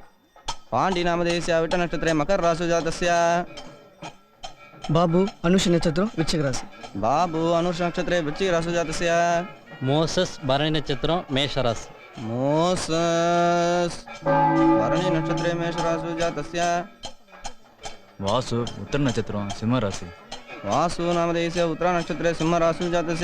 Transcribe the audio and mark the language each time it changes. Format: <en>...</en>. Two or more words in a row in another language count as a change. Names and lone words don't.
<sa>पांडी नामधेयस्य अविट नक्षत्रे मकर राशि जातस्य।</sa> <ta>பாபு அனுஷ நட்சத்திரம் விருச்சிக ராசி.</ta> <sa>बाबू अनुष नक्षत्रे वृश्चिक राशि जातस्य। मोसस भरणी नक्षत्रम मेष राशि। मोसस भरणी नक्षत्रे मेष राशि जातस्य। वासु उत्तर नक्षत्रम सिंह राशि। वासु नामधेयस्य उत्तरा नक्षत्रे सिंह राशि जातस्य।</sa>